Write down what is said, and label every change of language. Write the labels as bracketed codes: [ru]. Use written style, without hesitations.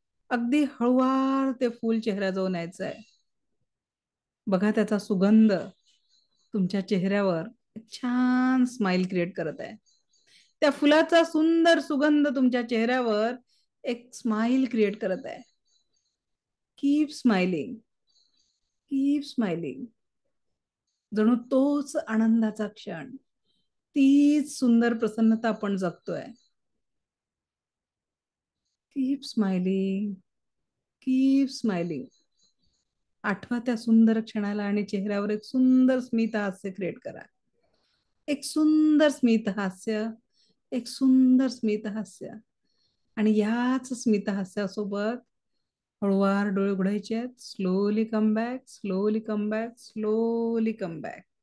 [mr] अगदी हळूवार ते फूल चेहऱ्याजवळ न्यायचंय. बघा, त्याचा सुगंध तुमच्या चेहऱ्यावर एक छान स्माइल क्रिएट करत आहे. त्या फुलाचा सुंदर सुगंध तुमच्या चेहऱ्यावर एक स्माइल क्रिएट करत आहे. [en] Keep smiling, keep smiling. [mr] जणू तोच आनंदाचा क्षण, तीच सुंदर प्रसन्नता आपण जगतोय. [en] Keep smiling, keep smiling. [mr] आठवा त्या सुंदर क्षणाला आणि चेहऱ्यावर एक सुंदर स्मित हास्य क्रिएट करा. एक सुंदर स्मित हास्य, एक सुंदर स्मित हास्य. आणि याच स्मित हास्यासोबत हळूवार डोळे उघडायचे आहेत. [en] Slowly come back, slowly come back, slowly come back.